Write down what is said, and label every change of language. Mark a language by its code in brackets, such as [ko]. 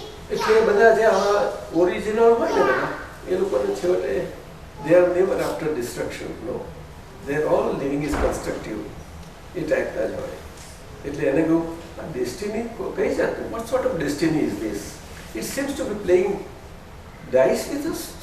[gu] એટલે બધા જે આવા ઓરિજિનલ હોય ને બધા એ લોકોને છેવટે [en] they are never after destruction. No, they are all living is constructive. [gu] એ ટાઈપના જ હોય. એટલે એને કહું આ ડેસ્ટિની કઈ જાતનું, [en] what sort of destiny is this? It seems to be playing dice with us.